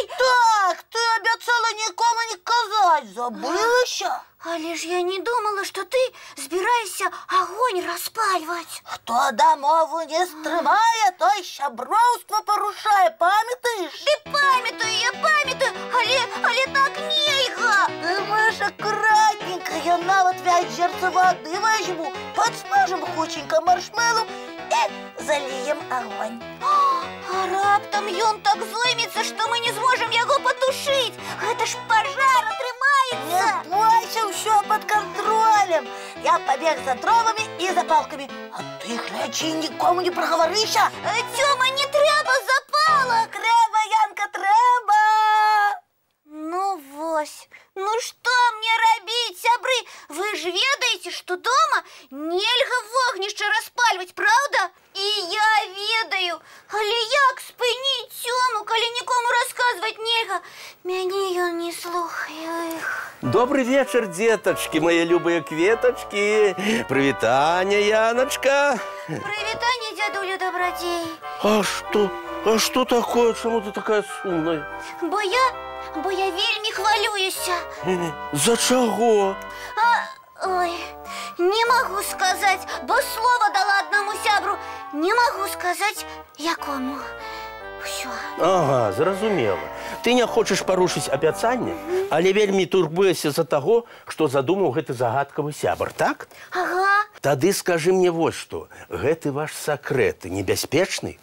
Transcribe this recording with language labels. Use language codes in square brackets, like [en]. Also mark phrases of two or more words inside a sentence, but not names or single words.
[be] Так, ты абяцала нікому не казаць, забылася? Але ж я не думала, што ты збіраешся агонь распальваць. Хто дамову не стрымае, той сяброўства парушае, памятаеш? Ты памятаю, я памятаю, але так нельга. [ru] Ты будешь аккуратненько, [be] я нават вядзерца воды возьму, [ru] подсмажем хутченька маршмеллоу и зальем огонь. [be] А раптам ён так зоймецца, што мы не зможам яго патушыць. Гэта ж пажар атрымаецца. Не бойся, ўсё [ru] под контролем. Я побег за дровами и за палками. [be] А ты глядзі, нікому не прагаварыся. Цёма, не трэба запалак. Трэба, Янка, трэба. Ну вось, ну што мне рабіць, сябры? Вы ж ведаеце, што дома нельга вогнішча распальваць, правда? І я ведаю, але як спыніць Цёму, калі нікому расказваць нельга? Мяне ён не слухае. [ru] Добрый вечер, деточки, мои любые кветочки. [be] Привитание, Яночка. Привитание, дядуля Добродей. [ru] А что такое? Чему ты такая сумная? [be] Бо я вельмі хвалююся. За чаго? [ru] Ой, не могу сказать, бо слово дала одному сябру. Не могу сказать, якому. Всё. [be] Ага, зразумела. Ты не хочаш парушыць абяцанне, але вельмі турбуешся за таго, што задумаў гэты загадкавы сябар, так? Ага. Тады скажы мне вось што. Гэты ваш сакрэт небяспечны?